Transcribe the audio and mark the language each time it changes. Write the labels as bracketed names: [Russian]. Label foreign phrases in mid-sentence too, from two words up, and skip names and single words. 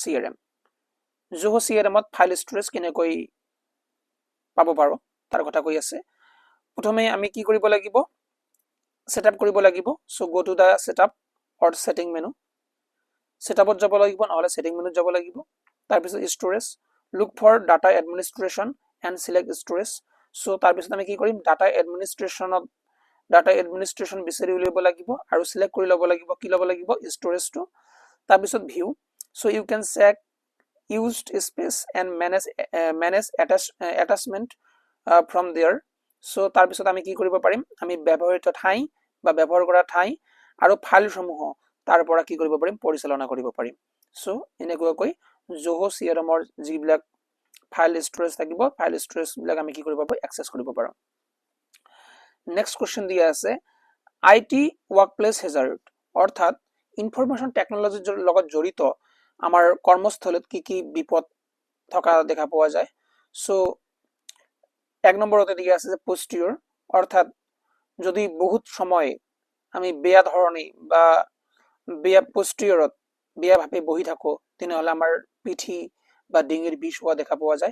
[Assamese] সিআরএমত [English] file storage [Assamese] কেনেকৈ পাব পাৰো তাৰ কথা কৈ আছে প্ৰথমে আমি কি কৰিব লাগিব সেটআপ কৰিব লাগিব [English] so go to the setup or setting menu [Assamese] সেটআপত যাব লাগিব নহলে সেটিং মেনুত যাব লাগিব তাৰপিছত [English] storage look for data administration and select storage [Assamese] সো তাৰপিছত আমি কি কৰিম ডাটা এডমিনিষ্ট্ৰেশ্যন বিচাৰি উলিয়াব লাগিব আৰু সিলেক্ট কৰি ল'ব লাগিব কি ল'ব লাগিব ষ্টৰেজটো তাৰপিছত [English] view so you can check used space and manage attachment from there [Assamese] সো তাৰপিছত আমি কি কৰিব পাৰিম আমি ব্যৱহৃত ঠাই বা ব্যৱহাৰ কৰা ঠাই আৰু ফাইল সমূহ তাৰ পৰা কি কৰিব পাৰিম পৰিচালনা কৰিব পাৰিম সো এনেকৈ জোহো সিআরএমৰ যিবিলাক [English] file storage [Assamese] থাকিব [English] file storage [Assamese] বিলাক আমি কি কৰিব পাৰো এক্সেস কৰিব পাৰো [English] next question [Assamese] দিয়া আছে [English] IT workplace hazard [Assamese] অৰ্থাৎ [English] information technology [Assamese] লগত জড়িত আমাৰ কৰ্মস্থলত কি বিপদ থকা দেখা পোৱা যায় সো এক নম্বৰতে দিয়া আছে যে পোস্টিয়ৰ অৰ্থাৎ যদি বহুত সময় আমি বেয়া ধৰণে বা বেয়া পোস্টিয়ৰত বেয়া ভাবে বহি থাকো তেনেহলে আমাৰ পিঠি বা ডিঙিৰ বিষ হোৱা দেখা পোৱা যায়।